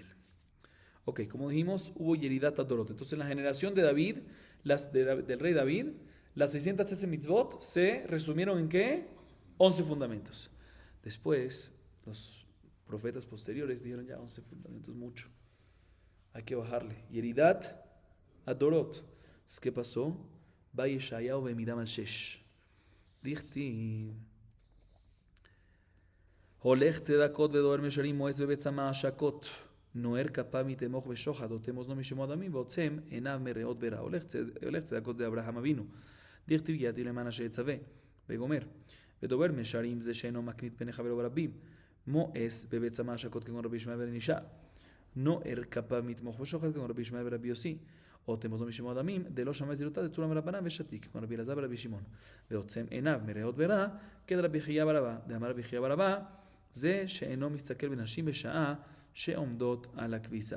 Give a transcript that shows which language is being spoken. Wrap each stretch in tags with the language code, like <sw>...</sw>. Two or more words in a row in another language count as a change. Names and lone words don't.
<es>Ok, como dijimos, hubo</es> <he>ירידת הדורות.</he> <es>Entonces, en la generación de David, del rey David, las 613 mitzvot se resumieron en ¿qué? 11 fundamentos. Después, los profetas posteriores dijeron ya 11 fundamentos, mucho. Hay que bajarle.</es> <he>ירידת הדורות.</he> <es>Entonces, ¿qué pasó?</es> <he>וישעיהו והעמידם על שש. Dichtiv. הולך צדקות ודוהר משרים מואס בבית צמא השקות נוער כפיו מתמוך ושוחד עוטם אוזנו משמוע דמים ועוצם עיניו מרעות ברע הולך צדקות זה אברהם אבינו דכתיב ידעתי למען אשר יצווה וגומר ודובר משרים זה שאינו מקנית פני חברו ברבים מואס בבית צמא השקות כגון רבי ישמעאל בן אלישע נוער כפיו מתמוך ושוחד כגון רבי ישמעאל ורבי יוסי עוטם אוזנו משמוע דמים</he> <arc>דלא שמע זילותא דצולה מרבנן ושתיק</arc> <he>כגון רבי אלעזר ורבי שמעון ועוצם עיניו מרעות ברע כדרבי חייא בר אבא דאמר רבי חייא בר אבא זה שאינו מסתכל בנשים בשעה שעומדות על הכביסה.</he>